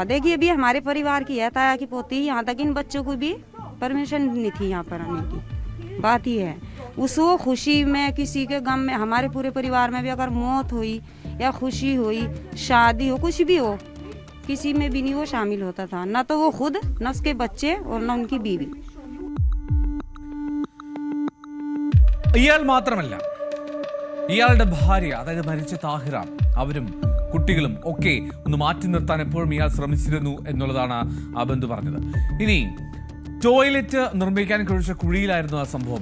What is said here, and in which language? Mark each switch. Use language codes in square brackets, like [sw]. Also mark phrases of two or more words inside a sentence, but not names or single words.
[hi] देखिए अभी हमारे परिवार की है, ताया की पोती, यहाँ तक इन बच्चों को भी परमिशन नहीं थी यहाँ पर आने की। बात ही है उस वो खुशी में, किसी के गम में, हमारे पूरे परिवार में भी अगर मौत हुई या खुशी हुई, शादी हो, कुछ भी हो, किसी में भी नहीं वो शामिल होता था, ना तो वो खुद, न उसके बच्चे और न उनकी बीवी। [ml] ഇയാൾ മാത്രമല്ല, ഇയാളുടെ ഭാര്യ, അതായത് മരിച്ച താഹിറ, അവരും കുട്ടികളും ഒക്കെ ഒന്ന് മാറ്റി നിർത്താൻ എപ്പോഴും ഇയാൾ ശ്രമിച്ചിരുന്നു എന്നുള്ളതാണ് ആ ബന്ധു പറഞ്ഞത്. ഇനി ടോയ്ലറ്റ് നിർമ്മിക്കാൻ കുഴിച്ച കുഴിയിലായിരുന്നു ആ സംഭവം.